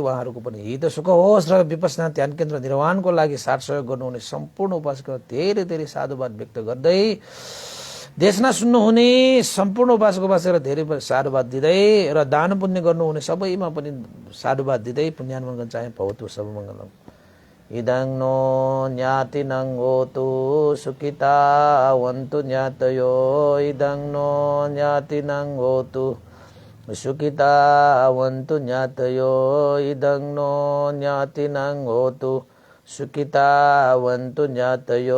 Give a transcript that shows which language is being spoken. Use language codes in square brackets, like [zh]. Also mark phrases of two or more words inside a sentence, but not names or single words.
[ne] उहाँहरूको पनि हित सुख होस् र विपස්සना ध्यान केन्द्र निर्माणको लागि साथ सहयोग गर्नुहुने सम्पूर्ण उपासक धेरै धेरै साधुवाद व्यक्त गर्दै देशमा सुन्नुहुने सम्पूर्ण उपासकलाई धेरै साधुवाद दिँदै र दान पुण्य गर्नुहुने सबैमा पनि साधुवाद दिँदै पुण्यानुमोदन गर्न चाहे। [pi] भवतु सब मङ्गलम्। इदं नो ज्ञातिनं होतु सुखिता वन्तु ज्ञातयो। इदं नो ज्ञातिनं होतु सुखिता वन्तु ज्ञातयो। इदं नो ज्ञातिनं होतु सुखिता वन्तु ज्ञातयो।